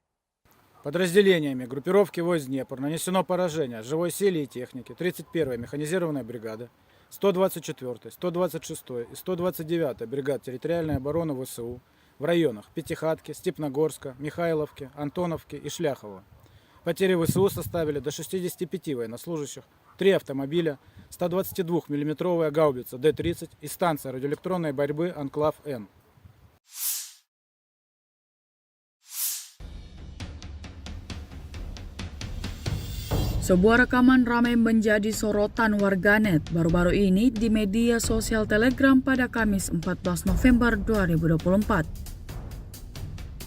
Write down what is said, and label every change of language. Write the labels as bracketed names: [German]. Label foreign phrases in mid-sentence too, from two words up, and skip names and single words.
[Russian] Подразделениями группировки войск «Днепр» нанесено поражение живой силе и технике 31-я механизированная бригада, 124-й, 126-й и 129-й бригад территориальной обороны ВСУ в районах Пятихатки, Степногорска, Михайловки, Антоновки и Шляхова. Потери ВСУ составили до 65 военнослужащих, 3 автомобиля, 122 мм гаубица Д-30 и станция радиоэлектронной борьбы «Анклав-Н». [Indonesian] Sebuah rekaman ramai menjadi sorotan warganet baru-baru ini di media sosial Telegram pada Kamis 14 November 2024.